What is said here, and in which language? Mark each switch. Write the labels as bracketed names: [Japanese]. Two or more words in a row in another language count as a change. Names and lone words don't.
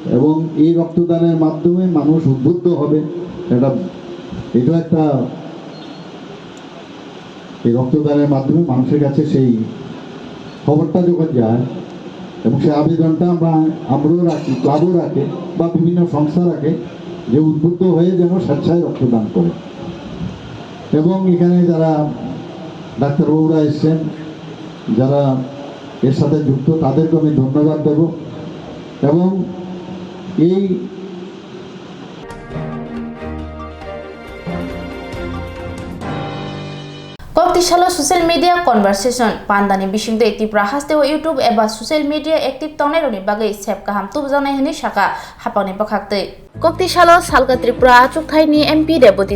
[Bangla] এবং এই রক্তদানের মাধ্যমে মানুষ উদ্বুদ্ধ হবে। এটা একটা এই রক্তদানের মাধ্যমে মানুষের কাছে সেই খবরটা যখন যায় এবং সেই আবেদনটা আমরাও রাখি, ক্লাবও রাখে বা বিভিন্ন সংস্থা রাখে যে উদ্বুদ্ধ হয়ে যেন স্বেচ্ছায় রক্তদান করে। এবং এখানে যারা ডাক্তারবাবুরা এসছেন, যারা এর সাথে যুক্ত, তাদেরকে আমি ধন্যবাদ দেব। এবং এই [Kok Borok] Koktishala [English] social media [Kok Borok] conversation pandani bisingde active rahaste o YouTube eba [English] social media active [Kok Borok] toneroni bagai sep kaham tubjanai hini shaka hapani pakhakte Koktishala salga Tripura achuk thaini [English] MP Deputy